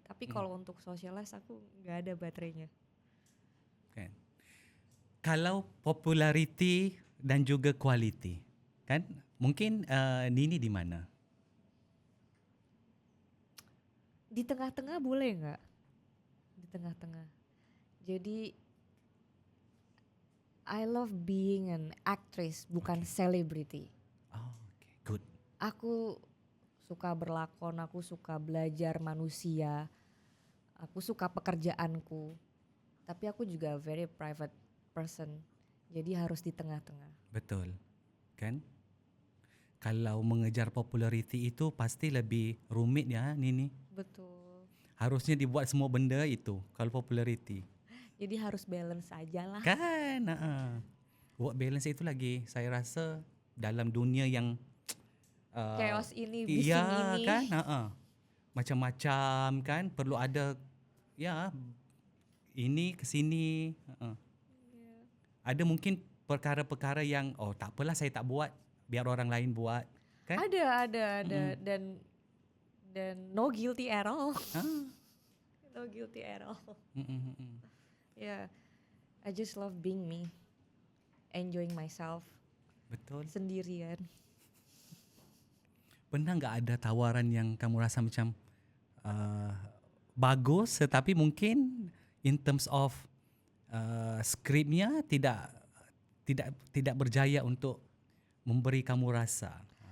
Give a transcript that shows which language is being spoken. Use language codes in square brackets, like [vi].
[id] Tapi kalau untuk socialize aku nggak ada baterainya. [ms] Kan? Kalau populariti dan juga quality, kan? [id] Mungkin Nini di mana? Di tengah-tengah boleh nggak? Di tengah-tengah. [en] Jadi I love being an actress, [id] bukan celebrity. [en] Oh, okay. Good. [ms] Aku suka berlakon, aku suka belajar manusia, aku suka pekerjaanku. Tapi aku juga [en] very private person. [ms] Jadi harus di tengah-tengah. Betul. Kan? Kalau mengejar populariti itu pasti lebih rumit ya, Nini. Betul. Harusnya dibuat semua benda itu kalau populariti. Jadi harus balance aja lah. Kan? Work balance itu lagi saya rasa dalam dunia yang Chaos ini, bising iya, ini. kan? Macam-macam kan, perlu ada ya ini ke sini. Ada mungkin perkara-perkara yang tak apalah saya tak buat, biar orang lain buat, kan? Ada dan [en] no guilty at all. No guilty at all. Yeah, I just love being me, enjoying myself. [ms] Betul. Sendirian. Pernah nggak ada tawaran yang kamu rasa macam bagus, tetapi mungkin in terms of skripnya tidak berjaya untuk memberi kamu rasa?